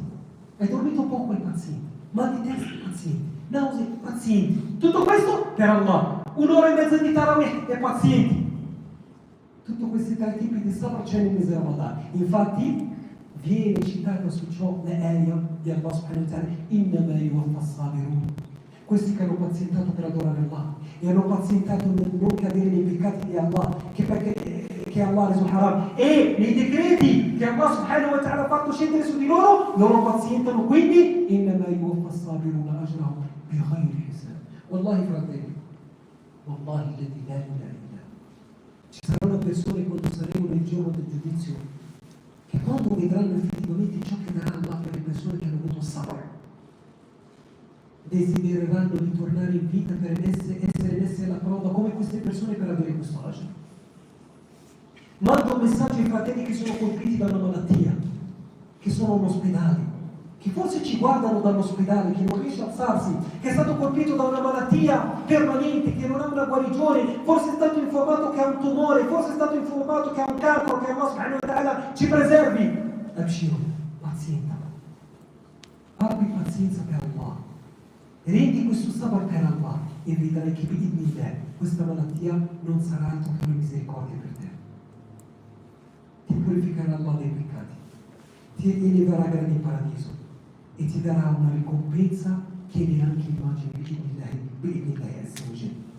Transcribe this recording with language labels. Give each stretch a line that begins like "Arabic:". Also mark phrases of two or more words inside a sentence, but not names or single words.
Italian: Hai dormito poco e pazienti. Mal di testa, pazienti. Nausea, pazienti. Tutto questo per Allah. 1 ora e mezza di Tarawih e pazienti. Tutti questi 3 tipi di sabr c'è nel mese Ramadan. Infatti viene citato su ciò le ayah di Allah
Arabic: سبحانه وتعالى. إنما يوفى الصابرون.
Italian: Questi che hanno pazientato per adorare Allah e hanno pazientato nel non cadere nei peccati di Allah, che Allah ha reso haram, e nei decreti che Allah
Arabic: سبحانه وتعالى
Italian: ha fatto scendere su di loro pazientano.
Arabic: Quindi إنما يوفى الصابرون أجرهم بغير حساب. Wallahi fratelli, والله الذي لا إله إلا هو,
Italian: ci saranno persone quando saremo nel giorno del giudizio che quando vedranno effettivamente ciò che darà Allah per le persone che hanno avuto sabr, desidereranno di tornare in vita per essere messe alla prova come queste persone per avere questo agio. Mando un messaggio ai fratelli che sono colpiti da una malattia, che sono in ospedale, che forse ci guardano dall'ospedale, che non riesce a alzarsi, che è stato colpito da una malattia permanente, che non ha una guarigione, forse è stato informato che ha un tumore, forse è stato informato che ha un cancro, che Allah
Arabic: سبحانه وتعالى
Italian: ci preservi. Abshiru, pazienta. Abbi pazienza per Allah. Rendi questo sabr per Allah e vedrai che questa malattia non sarà altro che una misericordia per te. Ti purificherà Allah dai peccati, ti eleverà grande in paradiso e ti darà una ricompensa che neanche immagini di lei.